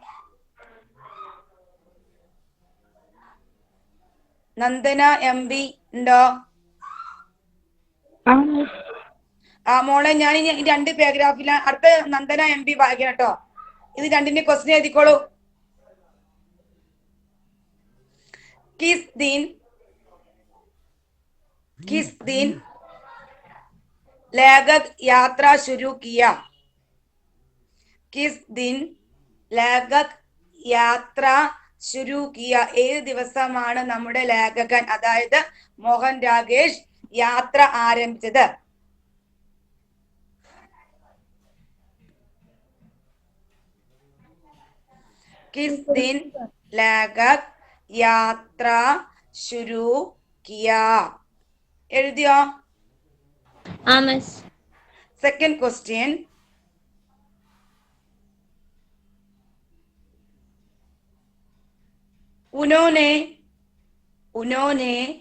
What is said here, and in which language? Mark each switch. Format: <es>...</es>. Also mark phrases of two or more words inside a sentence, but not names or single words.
<ml>നന്ദന MB ഉണ്ടോ? മോളെ ഞാൻ ഈ 2 പാരഗ്രാഫില് അടുത്ത നന്ദന MB വായിക്കണം കേട്ടോ. ഇത് 2ന്റെ ക്വസ്റ്റ്യൻ എഴുതിക്കോളൂ.</ml> <hi>किस दिन लेखक यात्रा शुरू किया? किस दिन लेखक यात्रा शुरू किया?</hi> <ml>ഏത് ദിവസമാണ് നമ്മുടെ ലേഖകൻ, അതായത് മോഹൻ രാകേഷ് യാത്ര ആരംഭിച്ചത്?</ml> <hi>किस दिन लगक यात्रा शुरू किया?</hi> <ml>എഴുതിയോ?</ml> <hi>हाँ मिस।</hi> <en>second question,</en> <hi>उन्होंने उन्होंने</hi>